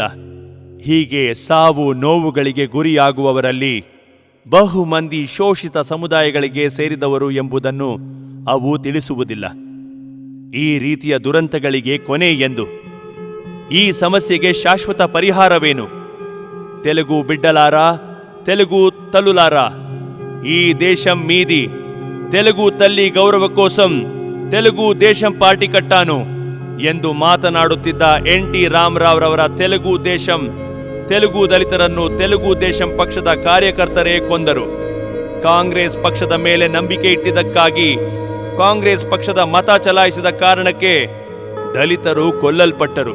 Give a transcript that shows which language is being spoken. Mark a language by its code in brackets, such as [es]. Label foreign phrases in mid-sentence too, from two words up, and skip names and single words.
[kn] ಹೀಗೆ ಸಾವು ನೋವುಗಳಿಗೆ ಗುರಿಯಾಗುವವರಲ್ಲಿ ಬಹುಮಂದಿ ಶೋಷಿತ ಸಮುದಾಯಗಳಿಗೆ ಸೇರಿದವರು ಎಂಬುದನ್ನು ಅವು ತಿಳಿಸುವುದಿಲ್ಲ. ಈ ರೀತಿಯ ದುರಂತಗಳಿಗೆ ಕೊನೆ ಎಂದು, ಈ ಸಮಸ್ಯೆಗೆ ಶಾಶ್ವತ ಪರಿಹಾರವೇನು? [te] తెలుగు బిడ్డలారా, తెలుగు తల్లులారా, ఈ దేశం మీది, తెలుగు తల్లి గౌరవ కోసం తెలుగు దేశం పార్టీ కట్టాను [kn] ಎಂದು ಮಾತನಾಡುತ್ತಿದ್ದ ಎನ್.ಟಿ. ರಾಮರಾವ್ ರವರ ತೆಲುಗು ದೇಶಂ, ತೆಲುಗು ದಲಿತರನ್ನು ತೆಲುಗು ದೇಶಂ ಪಕ್ಷದ ಕಾರ್ಯಕರ್ತರೇ ಕೊಂದರು. ಕಾಂಗ್ರೆಸ್ ಪಕ್ಷದ ಮೇಲೆ ನಂಬಿಕೆ ಇಟ್ಟಿದ್ದಕ್ಕಾಗಿ, ಕಾಂಗ್ರೆಸ್ ಪಕ್ಷದ ಮತ ಚಲಾಯಿಸಿದ ಕಾರಣಕ್ಕೆ ದಲಿತರು ಕೊಲ್ಲಲ್ಪಟ್ಟರು.